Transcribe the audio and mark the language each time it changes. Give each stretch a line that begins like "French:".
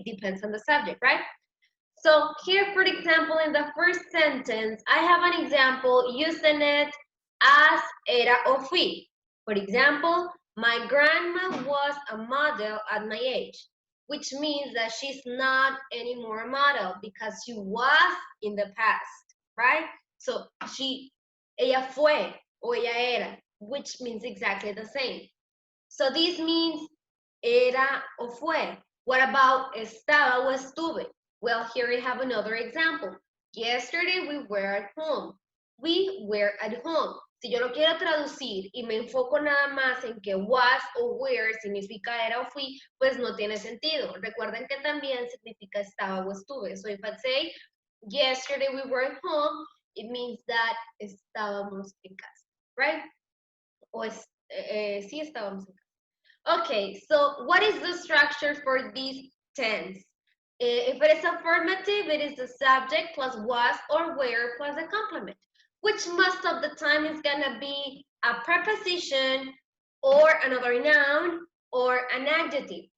English: It depends on the subject, right? So here, for example, in the first sentence, I have an example using it as
Spanish: era o fui.
English: For example, my grandma was a model at my age, which means that she's not anymore a model because she was in the past, right? So
Spanish: ella fue o ella era,
English: which means exactly the same. So this means
Spanish: era o fue.
English: What about
Spanish: estaba o estuve?
English: Well, here we have another example. Yesterday we were at home. We were at home.
Spanish: Si yo lo quiero traducir y me enfoco nada más en que was o were significa era o fui, pues no tiene sentido. Recuerden que también significa estaba o estuve.
English: So if I say, yesterday we were at home, it means that
Spanish: estábamos en casa,
English: right?
Spanish: O sí estábamos en casa.
English: Okay, so what is the structure for this tense? If it is affirmative, it is the subject plus was or were plus a complement, which most of the time is gonna be a preposition or another noun or an adjective.